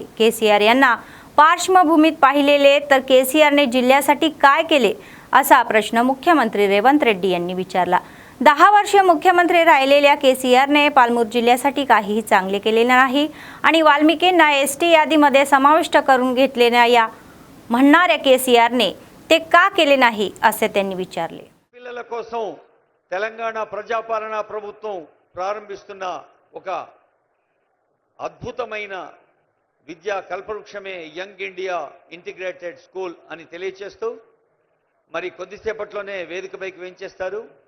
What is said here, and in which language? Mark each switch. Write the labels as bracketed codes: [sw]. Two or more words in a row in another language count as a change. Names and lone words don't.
[mr] KCR यांना पार्श्वभूमीत पाहिलेले तर KCRने जिल्ह्यासाठी काय केले असा प्रश्न मुख्यमंत्री रेवंत रेड्डी यांनी विचारला। 10 वर्षे मुख्यमंत्री राहिलेल्या KCRने पालमूर जिल्ह्यासाठी काहीही चांगले केले नाही आणि वाल्मिकींना ST यादीमध्ये समाविष्ट करून घेतले नाही या म्हणणाऱ्या KCRने ते का केले नाही असे त्यांनी विचारले। [te] పిల్లల కోసం తెలంగాణ ప్రజాపాలన ప్రభుత్వం ప్రారంభిస్తున్న ఒక అద్భుతమైన విద్యా కల్పవృక్షమే యంగ్ ఇండియా ఇంటిగ్రేటెడ్ స్కూల్ అని తెలియజేస్తూ మరి కొద్దిసేపట్లోనే వేదికపైకి వెంచేస్తారు।